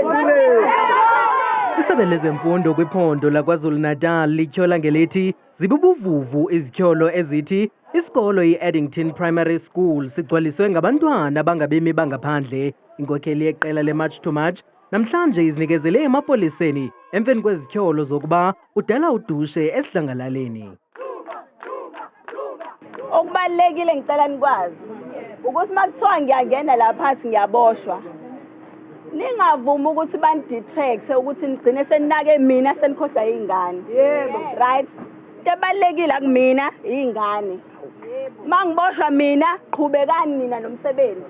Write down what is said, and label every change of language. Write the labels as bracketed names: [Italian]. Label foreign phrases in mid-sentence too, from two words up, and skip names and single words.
[Xhosa] Isebe lezemfundo kwiphondo laKwaZulu-Natal lityhola ngelithi zibubuvuvu izityholo ezithi isikolo i-Addington Primary School sigcwaliswe ngabantwana bangabemi bangaphandle. Inkokheli yeqela le-March to March namhlanje izinikezele emapoliseni emveni kwezityholo zokuba udala udushe esidlangalaleni. [Zulu] Okubalekile ngicela nikwazi ukuthi makuthiwa ngiyangena lapha phansi ngiyaboshwa ningavumi ukuthi bandidetract ukuthi nigcine seninake mina senikhohlwa izingane. Yebo. Right? Tebalekile kumina izingane. Mangiboshwa mina qhubekani nina nomsebenzi.